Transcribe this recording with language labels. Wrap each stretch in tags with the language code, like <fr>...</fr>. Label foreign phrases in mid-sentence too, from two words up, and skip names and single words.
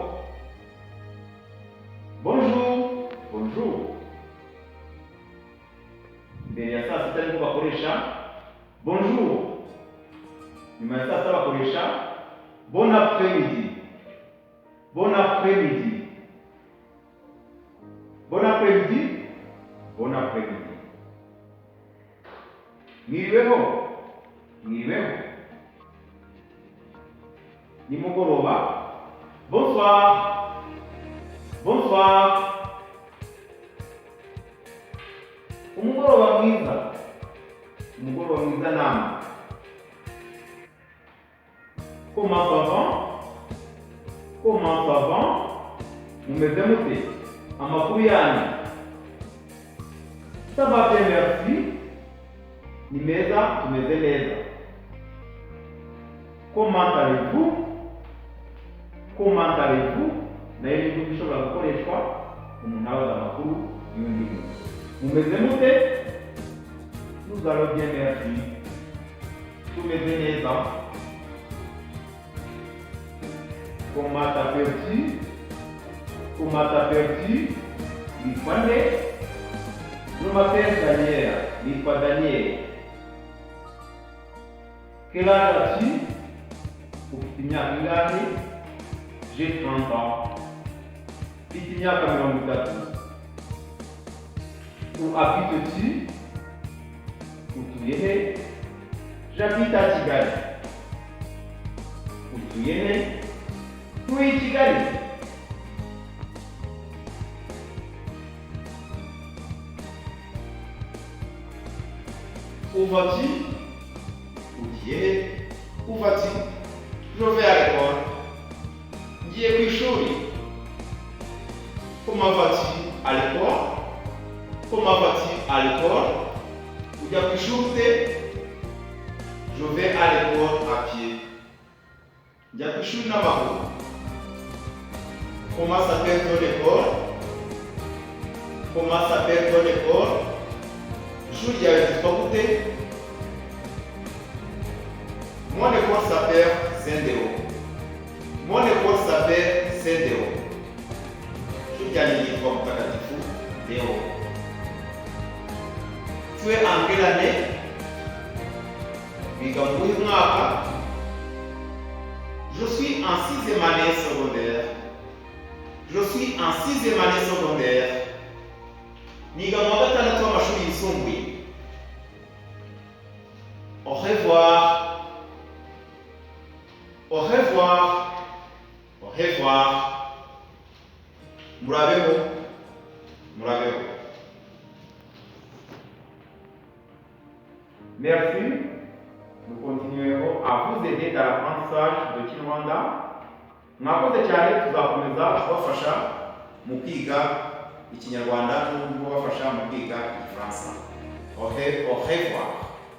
<fr>Bonjour. Bonjour.</fr> <rw>Mbere ya saa sita nibwo bakoresha bonjour. Nyuma ya saa sita bakoresha</rw> <fr>bon après-midi. Bon après-midi. Bon après-midi. Bon après-midi.</fr> <rw>Mwiriweho. Mwiriweho. Nimugoroba.</rw> <fr>Bonsoir. Bonsoir.</fr> <rw>Umugoroba mwiza. Umugoroba mwiza namwe.</rw> <fr>Comment ça va? Comment ça va?</fr> <rw>Mumeze mute? Amakuru yanyu?</rw> <fr>Ça va bien, merci.</fr> <rw>Ni meza, tumeze neza.</rw> <fr>Comment allez-vous? Comment allez-vous?</fr> <rw>Nayo ni ibintu bishobora gukoreshwa umuntu abaza amakuru y'undi muntu. Mumeze mute?</rw> <fr>Nous allons bien, merci.</fr> <rw>Tumeze neza.</rw> <fr>Comment t'appelles-tu? Comment t'appelles-tu?</fr> <rw>Nitwa nde?</rw> <fr>Je m'appelle Daniel.</fr> <rw>Nitwa Daniel.</rw> <fr>Quel âge as-tu?</fr> <rw>Ufite imyaka ingahe?</rw> <fr>J'ai 30 ans.</fr> <rw>Mfite imyaka 30.</rw> <fr>Où habites-tu?</fr> <rw>Utuye he?</rw> <fr>J'habite à Kigali.</fr> <rw>Utuye he? Ntuye Kigali.</rw> <fr>Où vas-tu?</fr> <rw>Ugiye he?</rw> <fr>Où vas-tu? Je vais à l'école.</fr> <rw>Ngiye ku ishuri.</rw> <fr>Comment vas-tu à l'école? Comment vas-tu à l'école?</fr> <rw>Ujya ku ishuri ute?</rw> <fr>Je vais à l'école à pied.</fr> <rw>Njya ku ishuri n'amaguru.</rw> <fr>Comment s'appelle ton école? Comment s'appelle ton école?</fr> <rw>Ishuri ryawe ryitwa gute?</rw> <fr>Mon école s'appelle Saint-Déo. Mon école s'appelle Saint-Déo.</fr> <rw>Ishuri ryanjye ryitwa Mutagatifu Déo.</rw> <fr>Tu es en quelle année?</fr> <rw>Wiga mu uyu mwaka?</rw> <fr>Je suis en 6e année secondaire. Je suis en 6e année secondaire.</fr> <rw>Niga mu wa gatandatu w'amashuri yisumbuye.</rw> <fr>Au revoir. Au revoir. Au revoir.</fr> <rw>Murabeho. Murabeho.</rw> <fr>Merci. Nous continuerons à vous aider dans l'apprentissage de Kinyarwanda.</fr> <rw>Mwakoze cyane, tuzakomeza kubafasha mu kwiga ikinyarwanda no kubafasha mu kwiga igifaransa.</rw> <fr>Au revoir.</fr>